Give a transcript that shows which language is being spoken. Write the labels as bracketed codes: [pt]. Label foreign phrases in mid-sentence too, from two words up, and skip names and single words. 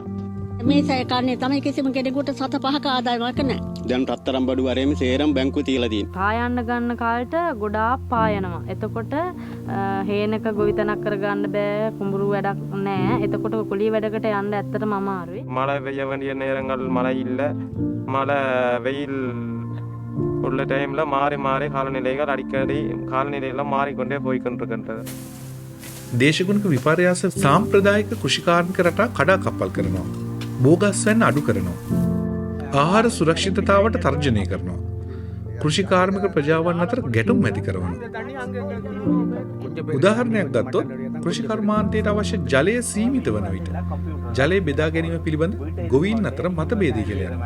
[si] මේ සයකාරණේ තමයි කිසිම කෙනෙකුට 7-5ක ආදායමක් නැහැ. දැන් රත්තරන් බඩු වරේම සේරම බැංකුවේ තියලා තියෙනවා. පායන්න ගන්න කාලට ගොඩාක් පායනවා. එතකොට හේනක ගොවිතැනක් කරගන්න බෑ, කුඹුරු වැඩක් නැහැ. එතකොට කුලිය වැඩකට යන්න ඇත්තටම අමාරුයි. [ta] மழை பெய்ய வேண்டிய நேரங்கள் மழை இல்லை, மழை வெயில் உள்ள டைம்ல மாறி மாறி காலநிலைகள் அடிக்கடி காலநிலையெல்லாம் மாறிக்கொண்டே போய்கொண்டிருக்கின்றது. [si] දේශගුණික විපර්යාස සාම්ප්‍රදායික කෘෂිකාර්මික රටා කඩා කප්පල් කරනවා. බෝගස් වෙන්න අඩු කරනවා. ආහාර සුරක්ෂිතතාවට තර්ජනය කරනවා. කෘෂිකාර්මික ප්‍රජාවන් අතර ගැටුම් ඇති කරනවා. උදාහරණයක් ගත්තොත් කෘෂිකර්මාන්තයට අවශ්‍ය ජලය සීමිත වන විට ජලය බෙදා ගැනීම පිළිබඳ ගොවීන් අතර මතභේද කියලා යනවා.